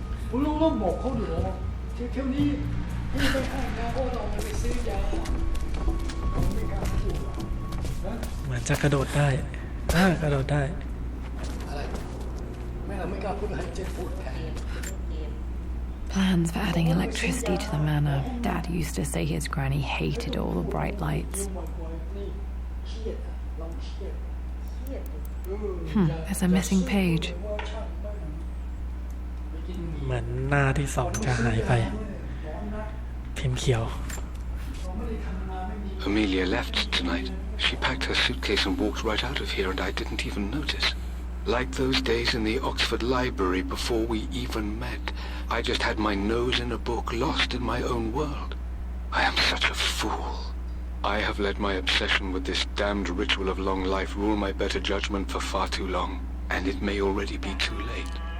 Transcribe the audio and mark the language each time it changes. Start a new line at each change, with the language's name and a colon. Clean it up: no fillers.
Thai: คุณลุงต้องบอกเขาอยู่เที่ยวนี้พี่ไปห้างนะเพราะเราไปซื้อยาผมไม่กล้าพูดนะ เหมือนจะกระโดดได้กระโดดได้ อะไรแม่เราไม่กล้าพูดให้เจ๊พูดแทน
English: Plans for adding electricity to the manor. Dad used to say his granny hated all the bright lights. There's a missing page.
Thai: เหมือนหน้าที่สองจะหายไปพิมพ์เขียว
English: Amelia left tonight. She packed her suitcase and walked right out of here, and I didn't even notice. Like those days in the Oxford Library before we even met. I just had my nose in a book, lost in my own world. I am such a fool. I have let my obsession with this damned ritual of long life rule my better judgment for far too long, and it may already be too late.